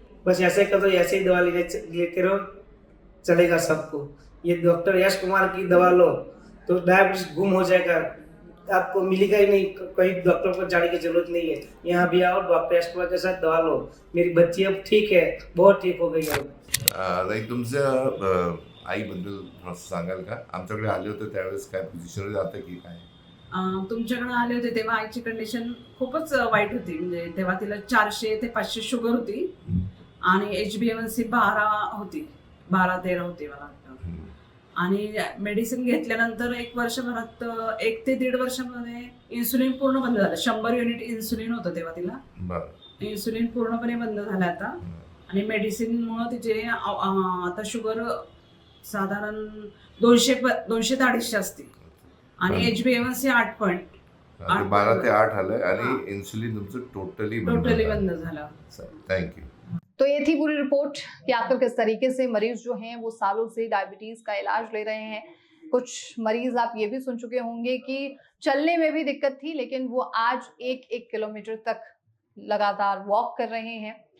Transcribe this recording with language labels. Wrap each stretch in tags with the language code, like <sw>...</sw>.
<hi>बस ऐसे करो, ऐसे ही दवा लेते रहो, चलेगा सबको। ये डॉक्टर यश कुमार की दवा लो तो डायबिटीज गुम हो जाएगा, आपको मिलेगा ही नहीं, कहीं डॉक्टर को जाने की जरूरत नहीं है। यहाँ भी आओ, डॉक्टर यश कुमार के साथ दवा लो। मेरी बच्ची अब ठीक है, बहुत ठीक हो गई है।</hi> <mr>लाईक तुमचं आईबद्दल थोडंसं सांगाल का? आमच्याकडे आले होते त्यावेळेस काय पोझिशनवर जातं की काय? तुमच्याकडे आले होते तेव्हा आईची कंडिशन खूपच वाईट होती, म्हणजे तेव्हा तिला 400 ते 500 शुगर होती आणि HbA1c 12 होती, 12-13 होती मला वाटतं। आणि मेडिसिन घेतल्यानंतर 1 वर्षभरात 1 ते 1.5 वर्षामध्ये इन्सुलिन पूर्ण बंद झालं। 100 युनिट इन्सुलिन होतं तेव्हा तिला, इन्सुलिन पूर्णपणे बंद झालं आता। आणि मेडिसिनमुळे तिचे आता शुगर साधारण 200 ते 250 असते आणि HbA1c 8 12 ते 8 आलंय आणि इन्सुलिन तुमचं टोटली बंद झालं।</mr> <en>Thank you.</en> <hi>तो ये थी पूरी रिपोर्ट कि आखिर किस तरीके से मरीज जो हैं वो सालों से डायबिटीज का इलाज ले रहे हैं। कुछ मरीज आप ये भी सुन चुके होंगे कि चलने में भी दिक्कत थी, लेकिन वो आज 1-1 किलोमीटर तक लगातार वॉक कर रहे हैं।</hi>